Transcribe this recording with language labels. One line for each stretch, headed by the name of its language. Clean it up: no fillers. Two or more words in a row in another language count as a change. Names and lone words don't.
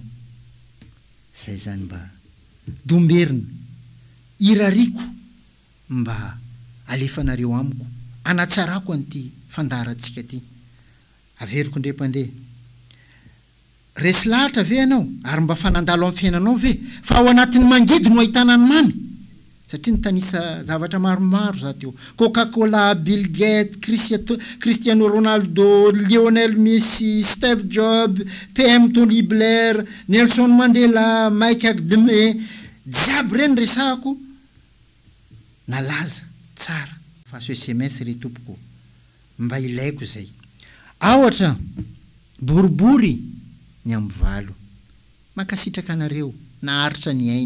Malagasy: Zay zany mba domberina irariko mba alefanareo amiko anatsarako an'ity fandarantsika ty. Averiko ndray mpandeha. Resy lahatra ve anao ary mba fanandalo amin'ny fiainanao ve fa ao anatin'ny mangidy no ahitana ny mamy. Satria nitanisa zavatra maromaro za teo. Coca-Cola, Bill Gates, Cristiano Ronaldo, Lionel Messi, Steve Jobs, PM Tony Blair, Nelson Mandela, Mike Admanga, jiaby reny resahako nalaza tsara. Fa so SMS ry tompoko mba ilaiko zay. Awatra boribory ny am'valo. Makasitraka anareo naharitra ny aino.